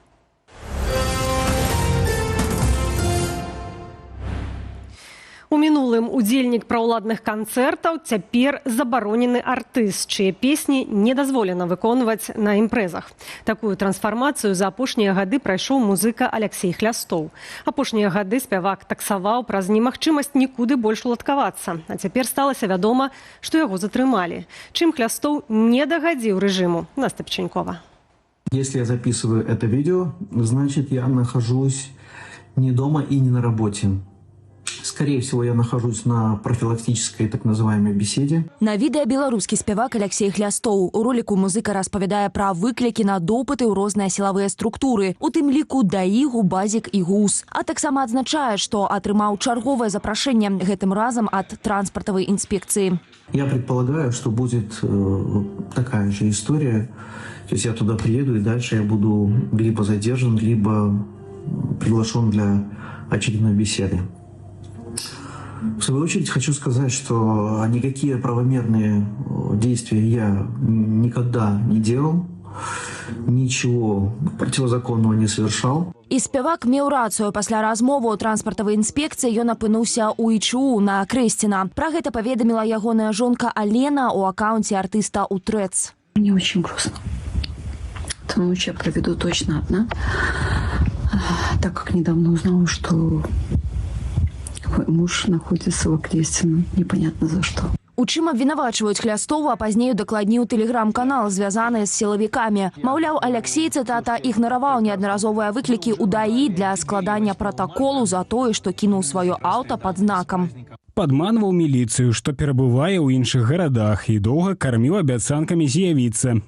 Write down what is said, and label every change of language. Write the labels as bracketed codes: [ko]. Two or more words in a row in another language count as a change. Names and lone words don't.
[be] У мінулым удзельнік праўладных канцэртаў цяпер забаронены артыст, чые песні не дазволена выконваць на імпрэзах. Такую трансфармацыю за апошнія гады прайшоў музыка Аляксей Хлястоў. Апошнія гады спявак таксаваў праз немагчымасць нікуды больш уладкавацца. А цяпер сталася вядома, што яго затрымалі. Чым Хлястоў не дагадзіў рэжыму? Настя Печенькова. [ru] Если я записываю это видео, значит, я нахожусь не дома и не на работе. Скорее всего, я нахожусь на профилактической так называемой беседе. [be] На відэа беларускі спявак Аляксей Хлястоў. У роліку музыка распавядае пра выклікі на допыты ў розныя сілавыя структуры, у тым ліку ДАІ, ГУБАЗік і ГУС. А таксама адзначае, што атрымаў чарговае запрашэнне, гэтым разам ад транспартавай інспекцыі. [ru] Я предполагаю, что будет такая же история. То есть я туда приеду, и дальше я буду либо задержан, либо приглашен для очередной беседы. В свою очередь хочу сказать, что никакие правомерные действия я никогда не делал, ничего противозаконного не совершал. [be] І спявак меў рацыю. Пасля размовы ў транспартавай інспекцыі ён апынуўся ў ІЧУ на Крэсціна. Пра гэта паведаміла ягоная жонка Алена ў акаунце артыста ў Трэц. [ru] Мне очень грустно. Эту ночь я проведу точно одна, так как недавно узнала, что мой муж находится в Окрестино, непонятно за что. [be] У чым абвінавачваюць Хлястова, а пазней удакладніў тэлеграм-канал, звязаны з сілавікамі. Маўляў, Аляксей, цытата, ігнараваў неаднаразовыя выклікі ў ДАІ для складання пратаколу за тое, што кінуў сваё аўта пад знакам. Падманваў міліцыю, што перабывае ў іншых гарадах, і доўга карміў абяцанкамі з'явіцца.